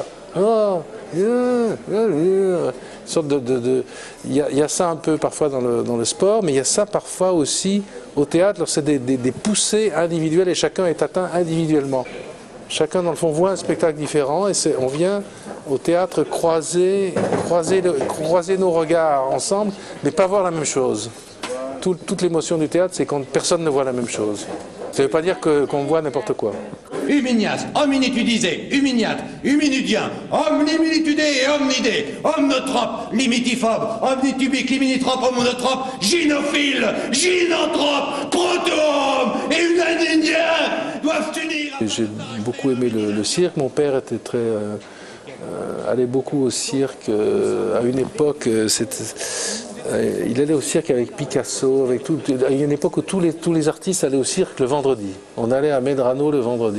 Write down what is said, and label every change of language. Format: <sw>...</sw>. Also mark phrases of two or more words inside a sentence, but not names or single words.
<fr>Oh, il y a ça un peu parfois dans le sport, mais il y a ça parfois aussi au théâtre, c'est des poussées individuelles et chacun est atteint individuellement. Chacun, dans le fond, voit un spectacle différent et on vient au théâtre croiser nos regards ensemble, mais pas voir la même chose. Toute l'émotion du théâtre, c'est quand personne ne voit la même chose. Ça ne veut pas dire qu'on voit n'importe quoi. Huminias, hominitudisé, huminiat, huminudien, omnimilitudé et omnidé, omnotrope, limitiphobe, omnitubique, liminitrope, homonotrope, gynophile, gynanthrope, protohomme et unanindien doivent unir. J'ai beaucoup aimé le cirque. Mon père était allait beaucoup au cirque. À une époque, il allait au cirque avec Picasso, avec tout. Il y a une époque où tous les artistes allaient au cirque le vendredi. On allait à Medrano le vendredi.</fr>